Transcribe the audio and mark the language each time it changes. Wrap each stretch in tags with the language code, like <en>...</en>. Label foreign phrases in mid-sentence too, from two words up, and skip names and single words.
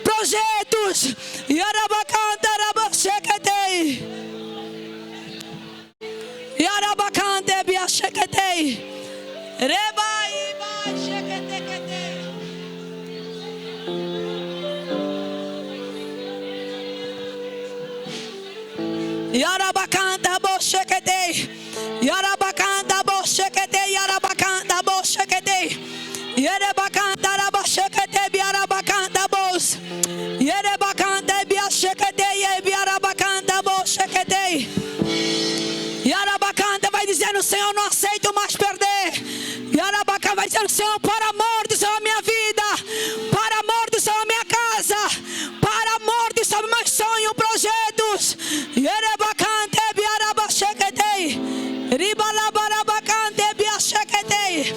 <pt>projetos. Yarabacanta, Rabachequetei. Yarabacante, Biachequetei. Reba, Iba, Chequetequetei. Yarabacanta, Bochequetei. Yarabacanta, Bochequetei. Yarabacanta, Bochequetei. Yerebacanta, Rabachequetei. Biarabacanta, Bos. Yerebacanta, Biachequetei. Biarabacanta, Bochequetei. Yarabacanta vai dizendo: Senhor, não aceito mais perder. Yarabacanta vai dizendo: Senhor, para a morte sobre a minha vida, para a morte sobre a minha casa, para a morte sobre meus sonhos, projetos. Yerebacante, Biarabachequetei. Ribalabarabacante, Biachequetei.</pt>